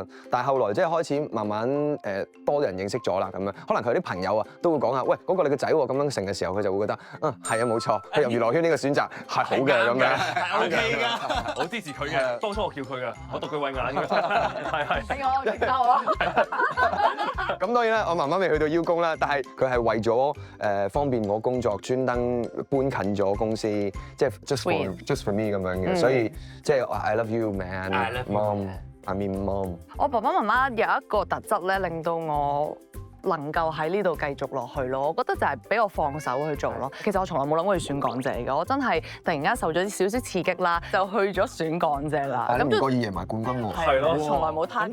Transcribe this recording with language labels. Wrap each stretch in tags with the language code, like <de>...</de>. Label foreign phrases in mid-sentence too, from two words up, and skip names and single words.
<yue>但係後來即係開始慢慢多人認識咗啦咁樣，可能佢啲朋友啊都會講下，喂嗰個你個仔喎咁樣成嘅時候，佢就會覺得係啊冇錯，去入娛樂圈呢個選擇係好嘅咁樣。係 OK 㗎，我支持佢嘅。當初我叫佢嘅，我讀佢慧眼嘅。係。俾我認得我。咁當然啦，我媽媽未去到邀功啦，但係佢係為咗方便我工作，專登搬近咗公司，即係</yue> <en>just for me</en> <yue>咁樣嘅，所以即係</yue> <en>I love you man, mom, I mean mom。</en> <yue>我爸爸媽媽有一個特質咧，令到我能夠喺呢度繼續落去咯，我覺得就係俾我放手去做咯。其實我從來冇諗過去選港姐嘅，我真係突然間受咗啲少少刺激啦，就去咗選港姐啦。咁唔覺意贏埋冠軍喎。係咯，從來冇攤嘅。</yue>